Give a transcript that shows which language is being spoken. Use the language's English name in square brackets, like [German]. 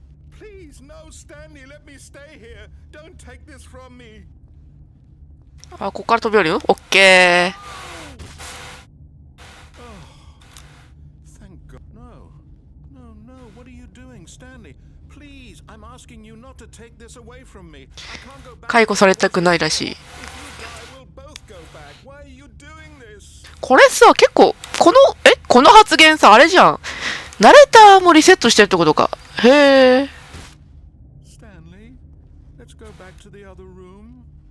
[English] Please, no, Stanley, let me stay here. Don't take this from me. [Japanese] あ、ここから飛び降りる？オッケー。 [English] Thank God. No. What are you doing, Stanley? Please, I'm asking you not to take this away from me. I can't go back. [Japanese] 解雇されたくないらしい。 [English] If you die, we'll both go back. Why are you doing this? [Japanese] これさ、結構、この発言さ、あれじゃん。ナレーターもリセットしてるってことか。へえ。 [English] Stanley, let's go back to the other room.